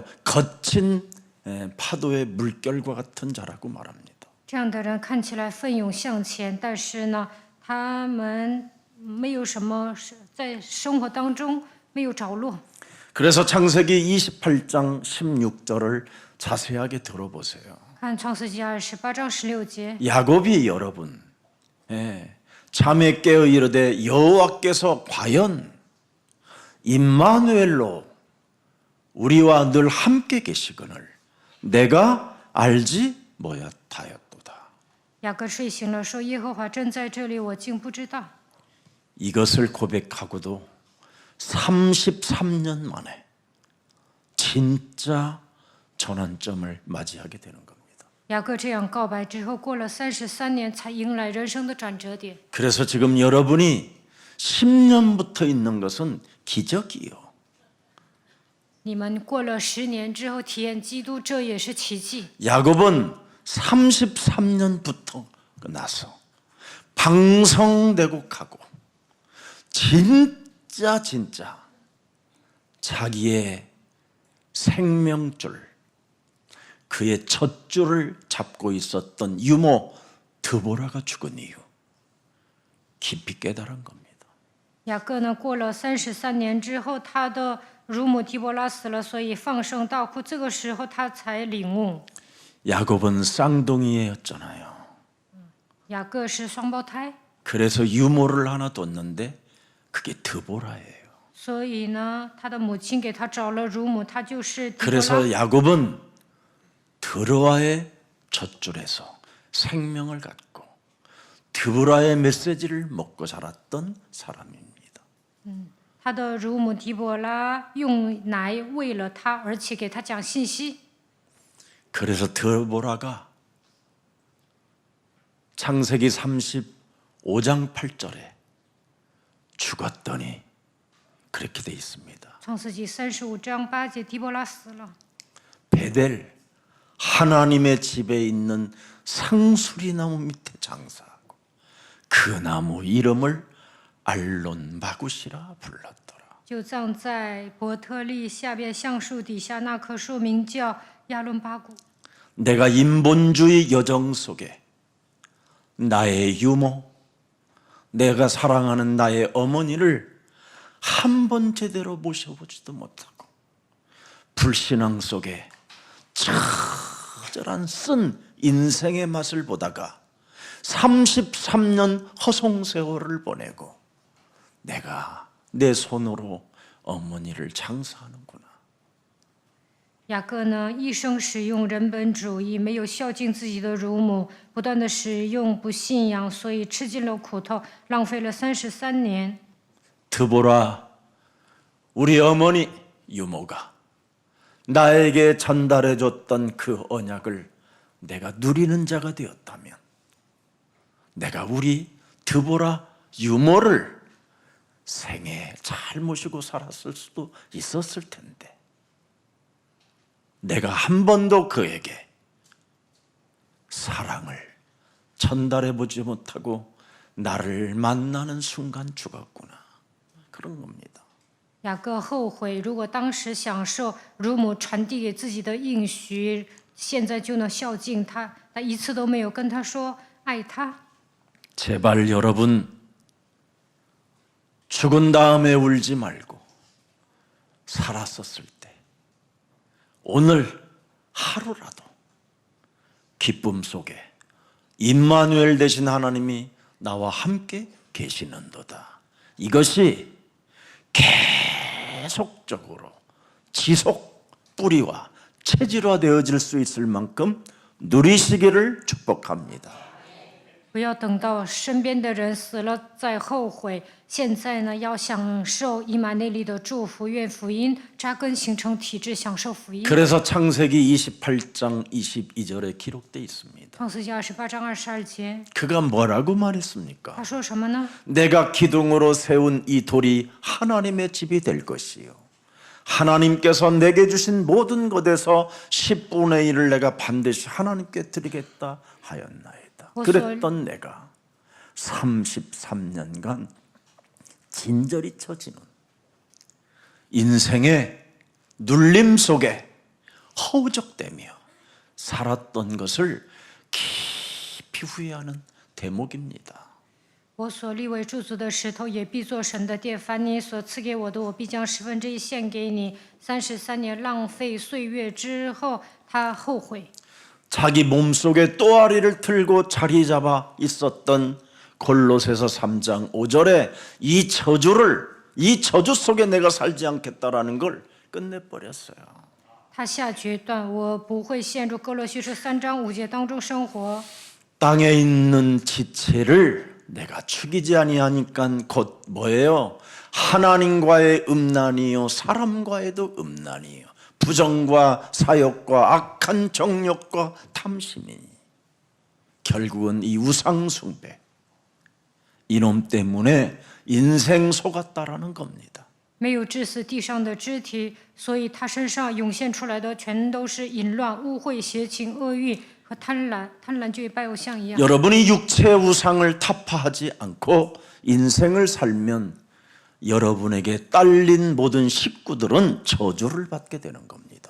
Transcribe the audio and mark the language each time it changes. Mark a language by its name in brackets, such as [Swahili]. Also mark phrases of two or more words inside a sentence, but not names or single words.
[Korean] 거친 파도의 물결과 같은 자라고 말합니다. [Chinese] 这样的人看起来奋勇向前，但是呢，他们没有什么在生活当中没有着落。 [Korean] 그래서 창세기 28장 16절을 자세하게 들어보세요. [Chinese] 看创世纪28章16节， [Korean] 야곱이 여러분 잠에 깨어 이르되 여호와께서 과연 임마누엘로 우리와 늘 함께 계시거늘 내가 알지 못하였도다. [Chinese] 雅各睡醒了，说：“耶和华真在这里，我竟不知道。” [Korean] 이것을 고백하고도 33년 만에 진짜 전환점을 맞이하게 되는 겁니다. [Chinese] 雅各这样告白之后，过了33年，才迎来人生的转折点。 [Korean] 그래서 지금 여러분이 10년부터 있는 것은 기적이요. [Chinese] 你们过了10年之后体验基督，这也是奇迹。 [Korean] 야곱은 33년부터 나서 방성되고 가고 진짜 자기의 생명줄 그의 젖줄을 잡고 있었던 유모 드보라가 죽은 이유 깊이 깨달은 겁니다. [Chinese] 雅各呢，过了33年之后，他的乳母提伯拉死了，所以放声大哭。这个时候他才领悟， [Korean] 야곱은 쌍둥이였잖아요. [Chinese] 雅各是双胞胎， [Korean] 그래서 유모를 하나 뒀는데 그게 드보라예요. [Chinese] 所以呢，他的母亲给他找了乳母，他就是提伯拉。 [Korean] 그래서 야곱은 드보라의 젖줄에서 생명을 갖고 드보라의 메시지를 먹고 자랐던 사람입니다. [Chinese] 他的乳母提伯拉用奶喂了他，而且给他讲信息。 [Korean] 그래서 드보라가 창세기 35장 8절에 죽었더니 그렇게 돼 있습니다. [Chinese] 创世纪35章8节，提伯拉死了。 [Korean] 베델 하나님의 집에 있는 상수리 나무 밑에 장사하고 그 나무 이름을 알론 마굿이라 불렀더라. [Chinese] 就葬在伯特利下边橡树底下，那棵树名叫亚伦巴谷。 [Korean] 내가 인본주의 여정 속에 나의 유모, 내가 사랑하는 나의 어머니를 한 번 제대로 모셔보지도 못하고 불신앙 속에 처절한 쓴 인생의 맛을 보다가 33년 허송세월을 보내고 내가 내 손으로 어머니를 장사하는구나. [Chinese] 雅各呢，一生使用人本主义，没有孝敬自己的乳母，不断的使用不信仰，所以吃尽了苦头，浪费了33年。 [Korean] 드보라, 우리 어머니 유모가 나에게 전달해줬던 그 언약을 내가 누리는 자가 되었다면 내가 우리 드보라 유모를 생에 잘 모시고 살았을 수도 있었을 텐데 내가 한 번도 그에게 사랑을 전달해보지 못하고 나를 만나는 순간 죽었구나. 그런 겁니다. [Chinese] 雅各后悔，如果当时享受乳母传递给自己的应许，现在就能孝敬他。他一次都没有跟他说爱他。 [Korean] 제발 여러분 죽은 다음에 울지 말고 살았었을 때 오늘 하루라도 기쁨 속에 임마누엘 되신 하나님이 나와 함께 계시는도다. 이것이 계속적으로 지속 뿌리와 체질화되어질 수 있을 만큼 누리시기를 축복합니다. [Chinese] 不要等到身边的人死了再后悔，现在呢要享受以马内利的祝福，愿福音扎根形成体制，享受福音。 [Korean] 그래서 창세기 28장 22절에 기록되어 있습니다. [Chinese] 创世纪28章22节， [Korean] 그가 뭐라고 말했습니까? [Chinese] 他说什么呢？ [Korean] 내가 기둥으로 세운 이 돌이 하나님의 집이 될 것이요 하나님께서 내게 주신 모든 것에서 10분의 1을 내가 반드시 하나님께 드리겠다 하였나이다. 그랬던 내가 33년간 진절이 처지는 인생의 눌림 속에 허우적대며 살았던 것을 깊이 후회하는 대목입니다. [Chinese] 我所立为柱子的石头，也必作神的殿。凡你所赐给我的，我必将1/10献给你。33年浪费岁月之後，他後悔。 [Korean] 자기 몸속에 또아리를 틀고 자리 잡아 있었던 골로새서 3장 5절에 이 저주 속에 내가 살지 않겠다라는 걸 끝내버렸어요. [Chinese] 他下决断，我不会陷入哥罗西书3章5节当中生活。 [Korean] 땅에 있는 지체를 내가 죽이지 아니하니까 곧 뭐예요? 하나님과의 음란이요 사람과의도 음란이요 부정과 사욕과 악한 정욕과 탐심이 결국은 이 우상숭배 이놈 때문에 인생 속았다라는 겁니다. [Chinese] 没有致死地上的肢体，所以他身上涌现出来的全都是淫乱、污秽、邪情、恶欲和贪婪。贪婪就与拜偶像一样。 [Korean] 여러분이 육체의 우상을 타파하지 않고 인생을 살면 여러분에게 딸린 모든 식구들은 저주를 받게 되는 겁니다.